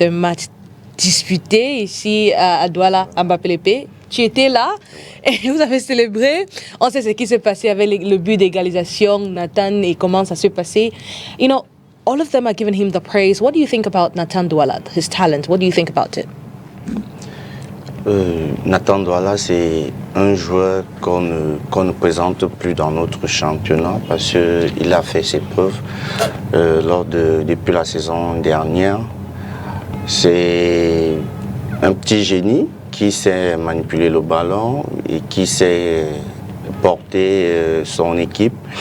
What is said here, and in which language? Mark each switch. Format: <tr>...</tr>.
<fr>Un match disputé ici à Douala, à Mbappé. Tu étais là et vous avez célébré. On sait ce qui s'est passé avec le but d'égalisation, Nathan, et comment ça s'est passé.</fr> <en>You know, all of them are giving him the praise. What do you think about Nathan Douala, his talent? What do you think about it?</en> <fr>Nathan Douala, c'est un joueur qu'on ne présente plus dans notre championnat parce qu'il a fait ses preuves depuis la saison dernière. C'est un petit génie qui sait manipuler le ballon et qui sait porter son équipe.</fr>